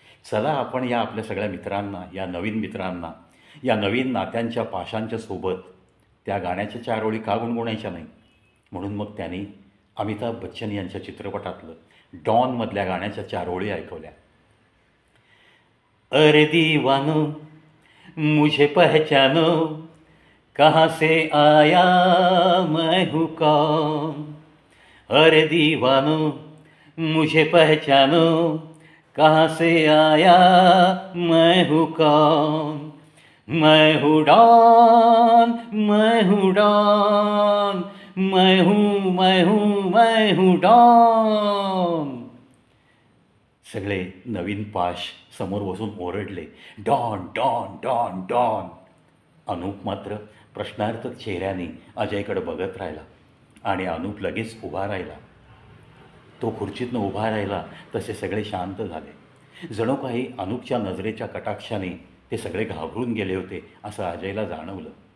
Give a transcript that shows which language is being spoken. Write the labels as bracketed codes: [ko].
[mr] चला आपण या आपल्या सगळ्या मित्रांना, या नवीन मित्रांना, या नवीन नात्यांच्या पाशांच्या सोबत त्या गाण्याच्या 4 ओळी का गुणगुणायच्या नाही. म्हणून मग त्यांनी अमिताभ बच्चन यांच्या चित्रपटातलं डॉनमधल्या गाण्याच्या 4 ओळी ऐकवल्या. [hi] अरे दीवानो मुझे पहचानो, कहाँ से आया मैं हूँ कौन, अरे दीवानो मुझे पहचानो, कहाँ से आया मैं हूँ कौन, मैं हूँ डॉन मैं हूँ डॉन, मैं हूँ मैं हूँ मैं हूँ डॉन. [mr] सगळे नवीन पाश समोर बसून ओरडले, don don don don. Anup मात्र प्रश्नार्थक चेहऱ्याने अजयकडे बघत राहिला आणि अनूप लगेच उभा राहिला. तो खुर्चीतनं उभा राहिला तसे सगळे शांत झाले. जणू काही अनूपच्या नजरेच्या कटाक्षाने ते सगळे घाबरून गेले होते असं अजयला जाणवलं.